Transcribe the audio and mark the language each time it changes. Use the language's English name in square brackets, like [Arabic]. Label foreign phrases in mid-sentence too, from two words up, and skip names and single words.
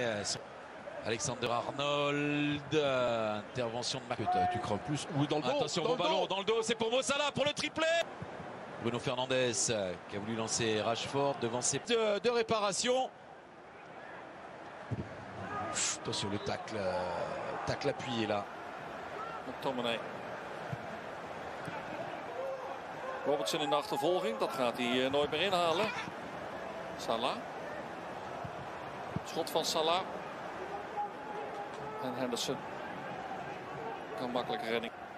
[French] Alexander Arnold, intervention de Marc. Tu crains plus. Oui, dans le dos. Attention, bon ballon dans le dos, c'est pour Mo Salah pour le triplé. Bruno Fernandes qui a voulu lancer Rashford devant ses de réparation. Attention le tacle appuyé là. McTominay. [Dutch] Robertson in de achtervolging, dat gaat hij nooit meer inhalen. Salah. Schot van Salah. En Henderson. Kan makkelijk redding.